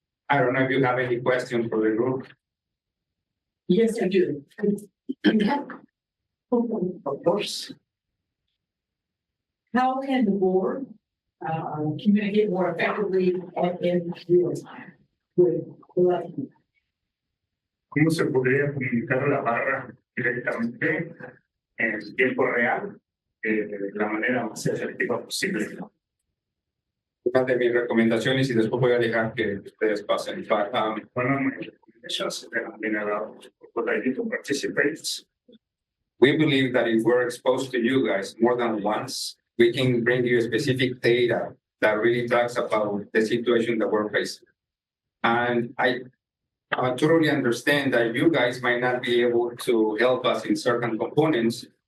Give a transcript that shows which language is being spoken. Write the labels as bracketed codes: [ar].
[en] I don't know if you have any questions for the group. Yes, I do. Of course. How can the board communicate more effectively and in real time with elections? [es] ¿Cómo se podría comunicar la barra directamente en tiempo real de la manera más efectiva posible? Una de mis recomendaciones, y después voy a dejar que ustedes pasen. [en] One of my recommendations that have been allowed for the to participate. We believe that if we're exposed to you guys more than once, we can bring you specific data that really talks about the situation that we're facing. And I totally understand that you guys might not be able to help us in certain components,